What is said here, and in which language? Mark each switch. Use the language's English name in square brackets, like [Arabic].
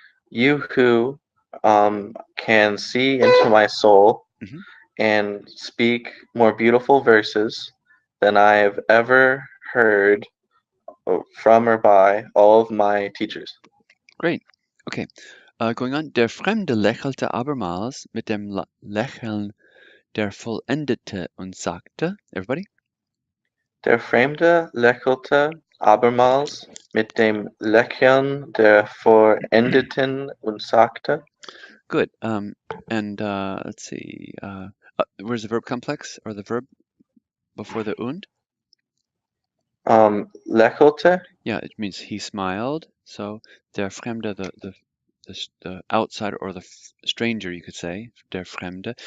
[English] You who can see into my soul Hmm. and speak more beautiful verses than I have ever heard from or by all of my teachers. Great. Okay, going on. [German] Der Fremde lächelte abermals mit dem Lächeln der Vollendete und sagte, [English] everybody? [German] Der Fremde lächelte abermals mit dem Lächeln der Vollendeten und sagte, [English] Good. And let's see. Where's the verb complex or the verb before the und? [German] lächelte, [English] Yeah, it means he smiled. So der Fremde, the outsider or the stranger, you could say. [German] Der Fremde.